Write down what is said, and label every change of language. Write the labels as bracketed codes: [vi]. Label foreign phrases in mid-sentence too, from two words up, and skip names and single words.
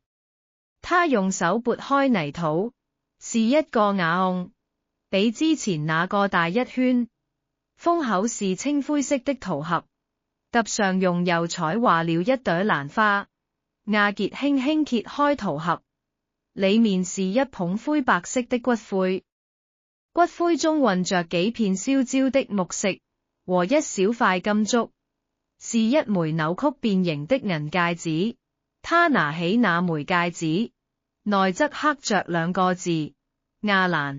[zh] 他用手撥開泥土，是一個瓦甕，比之前那個大一圈，封口是青灰色的陶盒，揼上用釉彩畫了一朵蘭花。亞傑輕輕揭開陶盒，裡面是一捧灰白色的骨灰，骨灰中混着幾片燒焦的木屑和一小塊金燭，是一枚扭曲變形的銀戒指。他拿起那枚戒指，內側刻着2個字：亞蘭。